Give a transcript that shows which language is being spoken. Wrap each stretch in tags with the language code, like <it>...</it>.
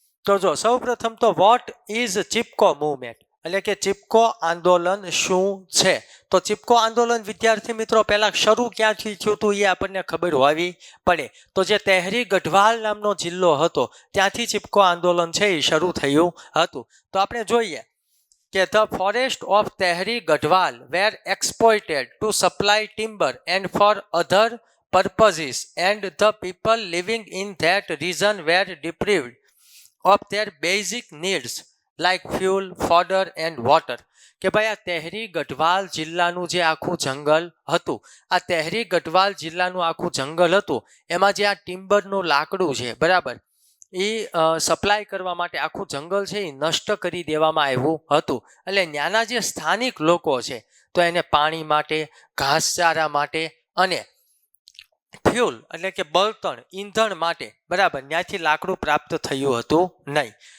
<gu>તો જો સૌ પ્રથમ તો</gu> <en>what is Chipko movement</en> <gu>એટલે કે ચિપકો આંદોલન શું છે? તો ચિપકો આંદોલન વિદ્યાર્થી મિત્રો પહેલા શરૂ ક્યાંથી થયું હતું એ આપણને ખબર હોવી પડે. તો જે તહેરી ગઢવાલ નામનો જિલ્લો હતો ત્યાંથી ચિપકો આંદોલન છે એ શરૂ થયું હતું.</gu> <en>તો આપણે જોઈએ કે the forest of Tehri Garhwal were exploited to supply timber and for other purposes and the people living in that region were deprived of their basic needs like fuel, fodder and water.</en> <gu>કે ભાઈ આ તહેરી ગઢવાલ જિલ્લાનું જે આખું જંગલ હતું, આ તહેરી ગઢવાલ જિલ્લાનું આખું જંગલ હતું, એમાં જે આ ટિમ્બરનું લાકડું છે, બરાબર, એ સપ્લાય કરવા માટે આખું જંગલ છે એ નષ્ટ કરી દેવામાં આવ્યું હતું. એટલે ત્યાંના જે સ્થાનિક લોકો છે તો એને પાણી માટે, ઘાસચારા માટે અને ફ્યુલ એટલે કે બળતણ, ઈંધણ માટે, બરાબર, ત્યાંથી લાકડું પ્રાપ્ત થયું હતું નહીં.</gu>